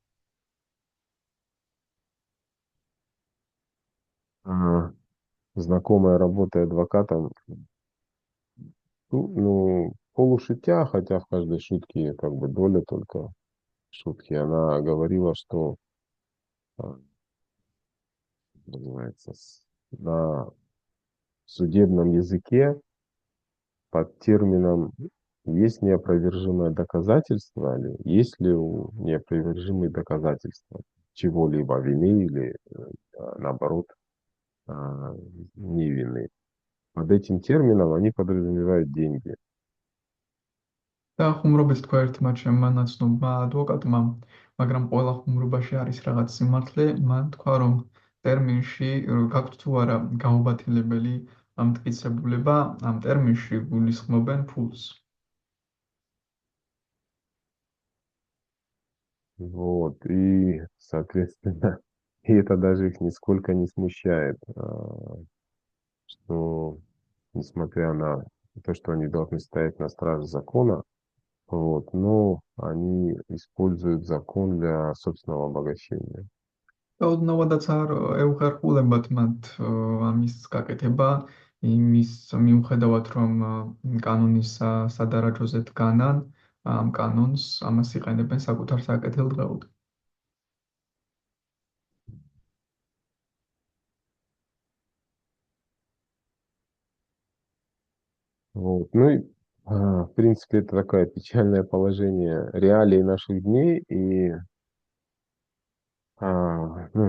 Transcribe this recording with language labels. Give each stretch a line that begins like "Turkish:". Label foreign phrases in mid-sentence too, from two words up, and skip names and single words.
Russian: Знакомая, работая адвокатом, полушутя, хотя в каждой шутке как бы доля только шутки, она говорила, что называется, на судебном языке под термином есть неопровержимое доказательство, или есть ли неопровержимые доказательства чего-либо, вины или наоборот невины. Под этим термином они подразумевают деньги.
Georgian: და ხუმრობით თქვა ერთმა ჩემმა ნაცნობმა ადვოკატმა, მაგრამ ყველა ხუმრობაში არის რაღაც სიმართლე, მან თქვა, რომ ტერმინში გაქვთ თუ არა გაუბათილებელი მტკიცებულება, ამ ტერმინში გულისხმობენ ფულს.
Russian: Вот, и, соответственно, и это даже их нисколько не смущает, что, несмотря на то, что они должны стоять на страже закона, вот, но они используют закон для собственного обогащения.
Georgian: რაოდნავადაც არ ეუხერხულებათ მათ ამის გაკეთება, იმის მიუხედავად, რომ კანონის სადარაჯოზე დგანან, ამ კანონს ამას იყენებენ საკუთარ საკეთილდღეოდ.
Russian: Вот. Ну и В принципе, это такое печальное положение реалий наших дней, и, ну,